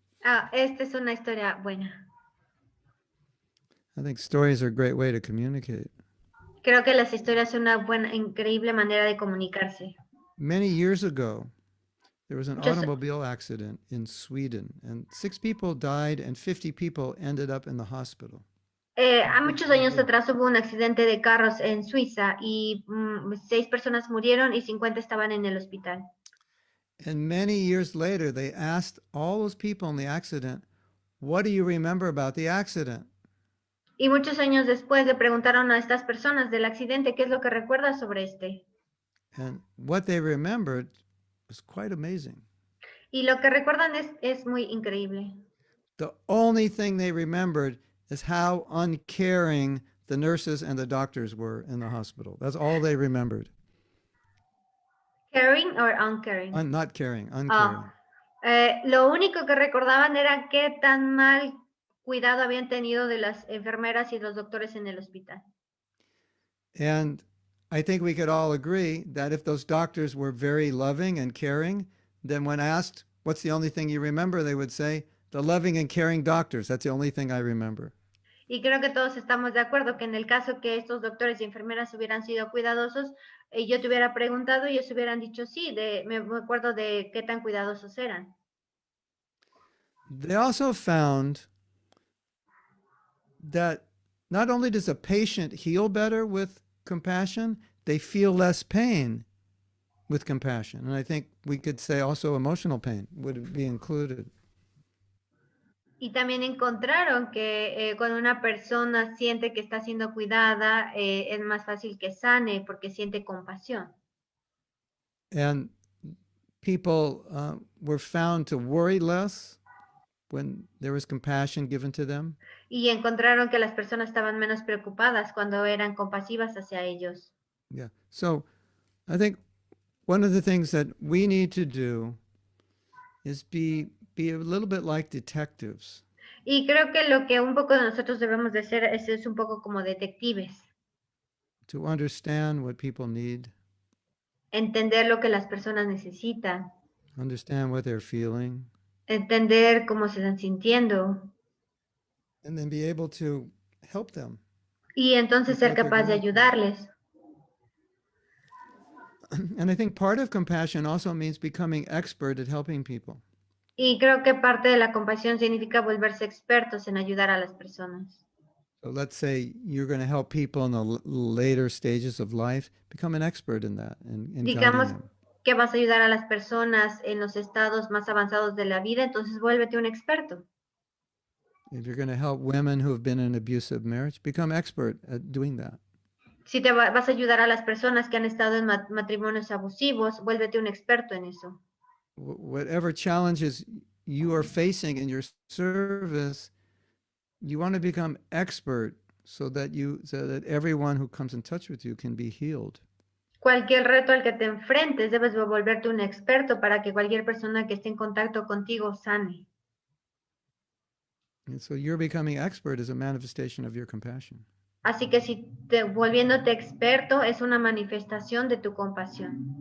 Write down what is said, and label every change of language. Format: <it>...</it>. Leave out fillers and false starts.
<es>Esta es una historia buena.</es> <en>I think stories are a great way to communicate.</en> <es>Creo que las historias son una buena, increíble manera de comunicarse.</es> <en>Many years ago, there was an Just- automobile accident in Sweden, and 6 people died and 50 people ended up in the hospital.</en> <es>A muchos años atrás hubo un accidente de carros en Suiza y 6 personas murieron y 50 estaban en el hospital.</es> <en>And many years later, they asked all those people in the accident, what do you remember about the accident?</en> <es>Y muchos años después le preguntaron a estas personas del accidente qué es lo que recuerdas sobre este.</es> <en>And what they remembered was quite amazing.</en> <es>Y lo que recuerdan es muy increíble.</es> <en>The only thing they remembered is how uncaring the nurses and the doctors were in the hospital. That's all they remembered. Caring or uncaring. Not caring, uncaring.</en> <es>Lo único que recordaban era qué tan mal cuidado habían tenido de las enfermeras y los doctores en el hospital.</es> <en>And I think we could all agree that if those doctors were very loving and caring, then when asked, what's the only thing you remember, they would say, the loving and caring doctors. That's the only thing I remember.</en> <es>Y creo que todos estamos de acuerdo que en el caso que estos doctores y enfermeras hubieran sido cuidadosos, yo te hubiera preguntado y ellos hubieran dicho sí, me acuerdo de qué tan cuidadosos eran.</es> <en>They also found that not only does a patient heal better with compassion, they feel less pain with compassion. And I think we could say also emotional pain would be included.</en> <es>Y también encontraron que cuando una persona siente que está siendo cuidada, es más fácil que sane porque siente compasión.</es> <en>And people were found to worry less when there was compassion given to them.</en> <es>Y encontraron que las personas estaban menos preocupadas cuando eran compasivas hacia ellos.</es> <en>Yeah. So I think one of the things that we need to do is be a little bit like detectives.</en> <es>Y creo que lo que un poco de nosotros debemos de hacer es un poco como detectives,</es> <en>To understand what people need,</en> <es>entender lo que las personas necesitan,</es> <en>understand what they're feeling,</en> <es>entender cómo se están sintiendo</es> <en>and then be able to help them</en> <es>y entonces</es> <en>with</en> <es>ser</es> <en>what they're</en> <es>capaz de</es> <en>going through.</en> <es>ayudarles.</es> <en>And I think part of compassion also means becoming expert at helping people.</en> <es>Y creo que parte de la compasión significa volverse expertos en ayudar a las personas.</es> <en>So let's say you're going to help people in the later stages of life, become an expert in that and guiding</en> <es>Digamos</es> <en>them.</en> <es>que vas a ayudar a las personas en los estados más avanzados de la vida, entonces vuélvete un experto.</es> <en>If you're going to help women who have been in an abusive marriage, become expert at doing that.</en> <es>Si vas a ayudar a las personas que han estado en matrimonios abusivos, vuélvete un experto en eso.</es> <en>Whatever challenges you are facing in your service, you want to become expert so that everyone who comes in touch with you can be healed.</en> <es>Cualquier reto al que te enfrentes, debes volverte un experto para que cualquier persona que esté en contacto contigo sane.</es> <en>And so your becoming expert is a manifestation of your compassion.</en> <es>Así que si volviéndote experto es una manifestación de tu compasión.</es>